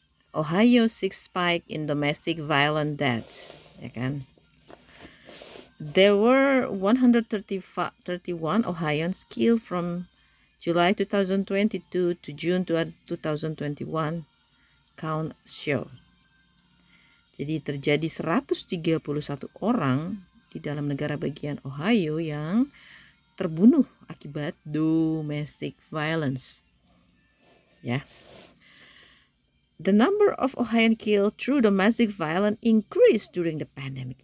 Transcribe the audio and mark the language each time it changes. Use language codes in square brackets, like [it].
[en] Ohio six spike in domestic violence deaths, [id] ya kan? [en] There were 131 Ohioans killed from July 2022 to June 2021, count show. [id] Jadi terjadi 131 orang di dalam negara bagian Ohio yang terbunuh akibat domestic violence. Ya. [en] The number of Ohioans killed through domestic violence increased during the pandemic.